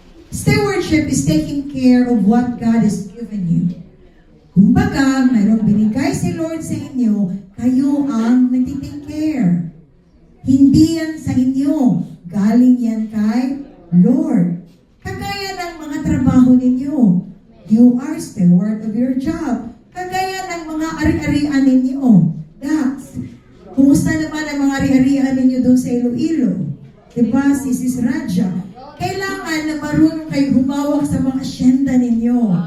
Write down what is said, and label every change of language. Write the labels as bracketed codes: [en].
[en] Stewardship is taking care of what God has given you. [tl] Kumbaga, mayroong binigay si Lord sa inyo, kayo ang nagtitake care. Hindi yan sa inyo. Galing yan kay Lord. Kagaya ng mga trabaho ninyo. [en] You are steward of your job. [tl] Kagaya ng mga ari-arian ninyo. Dax, kumusta naman ang mga ari-arian ninyo doon sa Iloilo? Diba, Sis Raja? Kailangan na marunong kayo humawak sa mga asyenda ninyo.